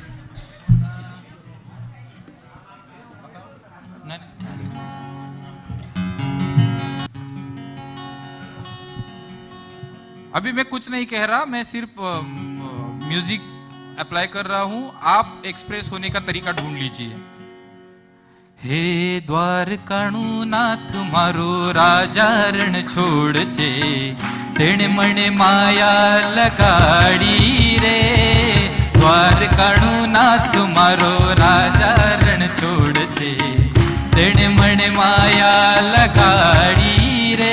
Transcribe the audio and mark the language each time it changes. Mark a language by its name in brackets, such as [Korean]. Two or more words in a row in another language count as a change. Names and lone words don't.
[Hindi] अभी मैं कुछ नहीं कह रहा, मैं सिर्फ [English] music apply [Hindi] कर रहा हूं, आप एक्सप्रेस होने का तरीका ढूंढ लीजिए। [Gujarati] હે દ્વારકાનો નાથ મારો રાજા રણછોડ છે, તેણે મને માયા લગાડી રે। દ્વારકાનો નાથ મારો રાજા રણછોડ છે, તેણે મને માયા લગાડી રે।